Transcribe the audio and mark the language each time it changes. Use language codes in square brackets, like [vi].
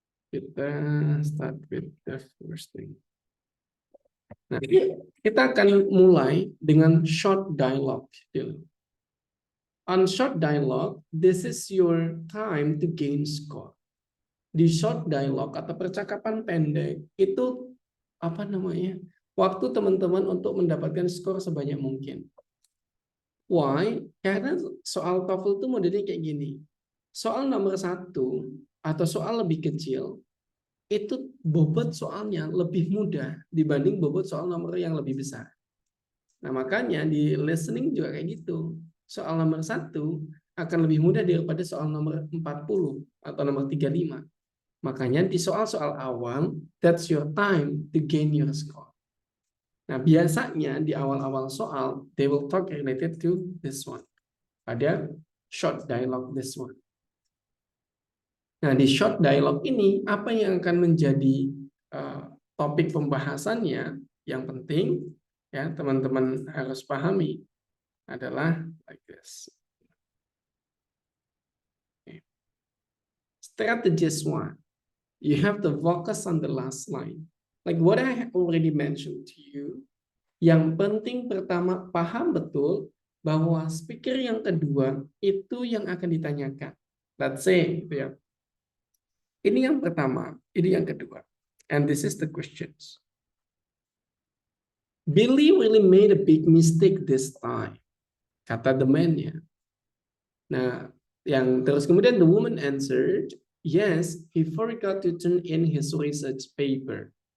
[en] Kita start with the first thing. [id] Nah, kita akan mulai dengan short dialogue. [en] On short dialogue, this is your time to gain score. [id] Di short dialogue atau percakapan pendek itu apa namanya? Waktu teman-teman untuk mendapatkan skor sebanyak mungkin. [en] Why? [id] Karena soal TOEFL itu modelnya kayak gini. Soal nomor 1 atau soal lebih kecil itu bobot soalnya lebih mudah dibanding bobot soal nomor yang lebih besar. Nah, makanya di listening juga kayak gitu. Soal nomor 1 akan lebih mudah daripada soal nomor 40 atau nomor 35. Makanya di soal-soal awal, [en] that's your time to gain your score. [id] Nah, biasanya di awal-awal soal, [en] they will talk related to this one. [id] Ada short dialogue [en] this one. [id] Nah, di short dialogue ini, apa yang akan menjadi topik pembahasannya yang penting, ya teman-teman harus pahami, adalah [en] like this. Okay. Strategist one, you have to focus on the last line. Like what I have already mentioned to you, [id] yang penting pertama paham betul bahwa speaker yang kedua itu yang akan ditanyakan. [en] Let's say, [id] gitu ya. Ini yang pertama, ini yang kedua. [en] And this is the questions. Billy really made a big mistake this time, [id] kata [en] the man-nya. Nah, [id] Yang terus kemudian [en] the woman answered, yes, he forgot to turn in his research paper.